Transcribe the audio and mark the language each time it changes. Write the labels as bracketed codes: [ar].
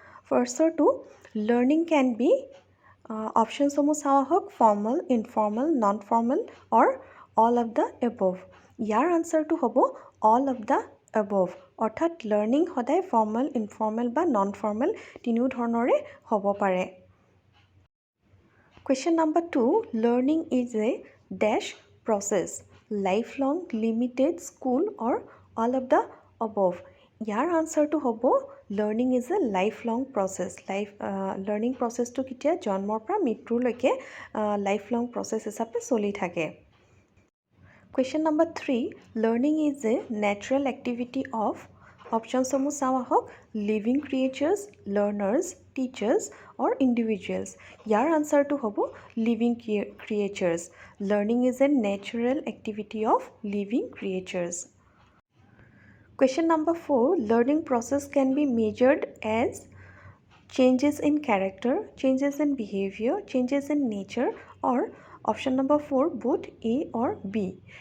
[en] ফাৰ্ষ্টৰটো learning can be, [as] অপশ্যনসমূহ চাওঁ আহক, [en] Formal, informal, non formal or all of the above. [as] ইয়াৰ আনচাৰটো হ'ব all of the above, অৰ্থাৎ learning সদায় formal, informal বা নন ফৰ্মেল তিনিও ধৰণৰে হ'ব পাৰে। [en] Question number 2, learning is a dash process, lifelong, limited, school or all of the above. [as] ইয়াৰ আনসাৰটো হ'ব [en] learning is a lifelong process. [as] Learning processটো কেতিয়া জন্মৰ পৰা মৃত্যুলৈকে lifelong process হিচাপে চলি থাকে. [en] Question number 3, learning is a natural activity of [as] অপশ্যনসমূহ চাওঁ আহক [en] living creatures, learners, teachers or individuals. [as] ইয়াৰ আনসাৰটো হ'ব living creatures. [en] Learning is a natural activity of living creatures. Question number 4, learning process can be measured as changes in character, changes in behavior, changes in nature or option number 4 both A or B.